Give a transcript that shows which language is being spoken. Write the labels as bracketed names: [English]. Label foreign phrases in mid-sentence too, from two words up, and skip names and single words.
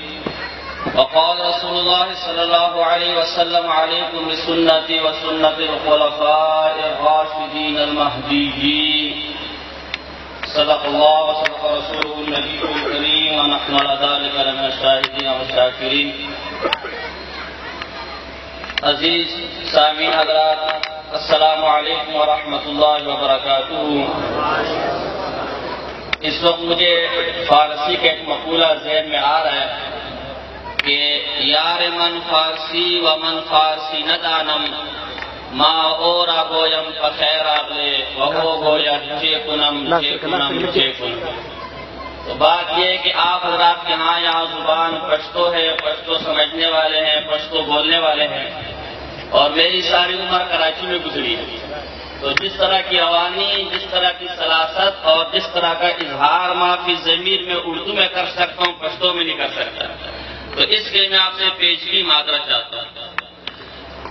[Arabic] وقال رسول الله صلى الله عليه وسلم عليكم بسنتي وسنة الخلفاء الراشدين المهديين صدق الله وصدق رسوله النبي الكريم ونحن على ذلك لمن الشاهدين والشاكرين [Urdu] عزیز سامعین حضرات [Arabic] السلام علیکم ورحمۃ اللہ وبرکاتہ۔ [Urdu] اس وقت مجھے فارسی کا ایک مقولہ ذہن میں آ رہا ہے کہ [Persian] یار من فارسی و من فارسی ندانم ما اورا گویم پخیر آگلے وہو گویا چیکنم چیکنم چیکنم۔ [Urdu] تو بات یہ ہے کہ آپ حضرات کے ہاں یہاں زبان پشتو ہے، پشتو سمجھنے والے ہیں، پشتو بولنے والے ہیں، اور میری ساری عمر کراچی میں گزری ہے۔ تو جس طرح کی روانی، جس طرح کی سلاست اور جس طرح کا اظہار معافی ضمیر میں اردو میں کر سکتا ہوں، پشتو میں نہیں کر سکتا، تو اس کے میں آپ سے پیشگی معذرت چاہتا ہوں۔